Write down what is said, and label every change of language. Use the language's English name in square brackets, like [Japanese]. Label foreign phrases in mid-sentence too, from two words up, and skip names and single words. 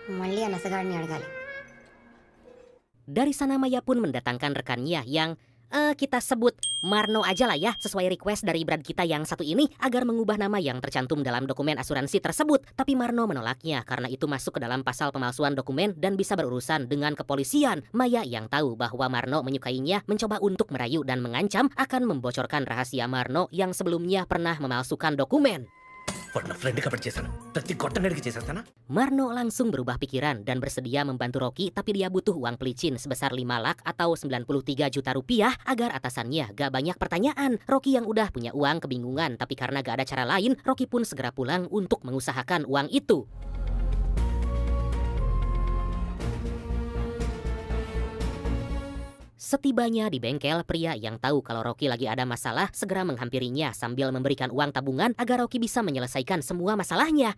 [Indonesian] Dari sana Maya pun mendatangkan rekannya yang kita sebut Marno aja lah ya, sesuai request dari Brad kita yang satu ini agar mengubah nama yang tercantum dalam dokumen asuransi tersebut. Tapi Marno menolaknya karena itu masuk ke dalam pasal pemalsuan dokumen dan bisa berurusan dengan kepolisian. Maya yang tahu bahwa Marno menyukainya mencoba untuk merayu dan mengancam akan membocorkan rahasia Marno yang sebelumnya pernah memalsukan dokumen. [Telugu] వాడు నా ఫ్రెండ్ కాబట్టి చేశాను, ప్రతి కొట్టనడికి చేసేస్తానా? [Indonesian] Marno langsung berubah pikiran dan bersedia membantu Rocky, tapi dia butuh uang pelicin sebesar 5 lak atau 93 juta rupiah agar atasannya gak banyak pertanyaan. Rocky yang udah punya uang kebingungan, tapi karena gak ada cara lain, Rocky pun segera pulang untuk mengusahakan uang itu. Setibanya di bengkel, pria yang tahu kalau Rocky lagi ada masalah segera menghampirinya sambil memberikan uang tabungan agar Rocky bisa menyelesaikan semua masalahnya.